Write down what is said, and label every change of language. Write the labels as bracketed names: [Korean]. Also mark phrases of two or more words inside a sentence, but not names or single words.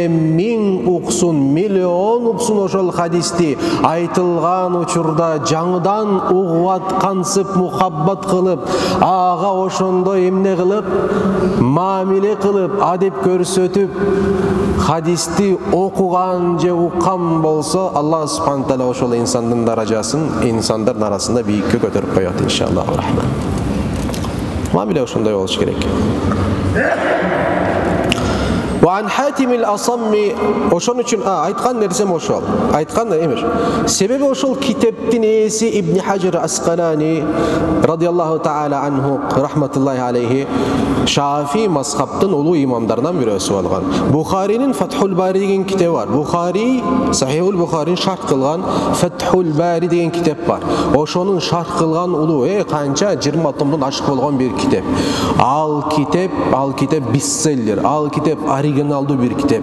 [Kyrgyz] 1000 уксун, миллион уксун ошол хадисти айтылган учурда жаңыдан угуп аткансып мухаббат кылып, ага ошондой эмне кылып, мамиле кылып, адеп көрсөтүп, хадисти окуган же уккан болсо, [Arabic] الله سبحانه تعالى [Kyrgyz] ошол инсандын даражасын инсандар арасында бийикке көтөрүп коет [Arabic] إن شاء الله الرحمن. [Kyrgyz] Мамиле ошондой болуш керек. Ван Хатим ал-Асамми, ошон үчүн айткан нерсем ошол. Айткан эмеш. Себеби ошол китептин ээси Ибн Хаджар Аскалани [Arabic] رضي الله تعالى عنه رحمة الله عليه [Kyrgyz] Шафи мазхабтын улуу имамдарынан бирөөсү болгон. Бухаринин Фатхул Бари деген китеби бар. Бухари Сахихул Бухарин шарх кылган Фатхул Бари деген китеп бар. Ошонун шарх кылган улуу канча 20 томдон ашык болгон бир китеп. Ал китеп бестселлер, ал китеп оригиналдуу бир китеп.